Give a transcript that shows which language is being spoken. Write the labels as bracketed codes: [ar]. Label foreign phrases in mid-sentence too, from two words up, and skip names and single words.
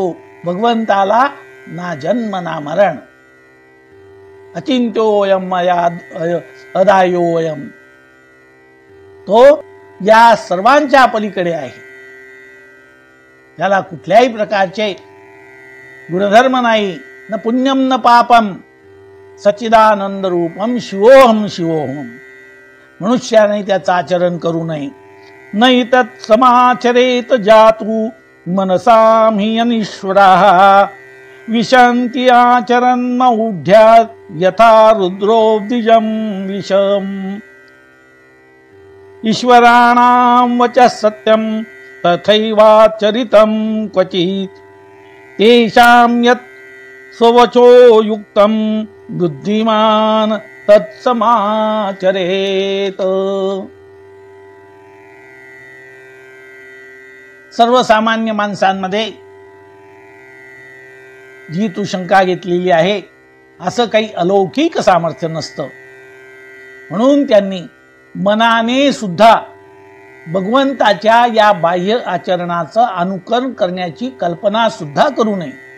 [mr] भगवंताला ना जन्म ना मरण, [sa] अचिंत्योयम अदायोयम, [mr] तो या सर्वांच्या पलीकडे आहे. त्याला कुठल्याही प्रकारचे गुणधर्म नाही. [sa] न पुण्यम न पापम सच्चिदानंद रूपम शिवोहम शिवोहम. [mr] मनुष्याने त्याचं आचरण करू नये. [sa] नहि तत् समाचरेत जातु मनसां हि अनीश्वराः विशन्ति आचरन् मौढ्यात् यथा रुद्रो द्विजं विषम्. ईश्वराणां वचः सत्यं तथैवाचरितं क्वचित् तेषां यत् स्ववचो युक्तं बुद्धिमान् तत्समाचरेत. [mr] सर्वसामान्य माणसांमध्ये जी तू शंका घेतलेली आहे, असं काही अलौकिक सामर्थ्य नसतं. म्हणून त्यांनी मनाने सुद्धा भगवंताच्या या बाह्य आचरणाचं अनुकरण करण्याची कल्पना सुद्धा करू नये.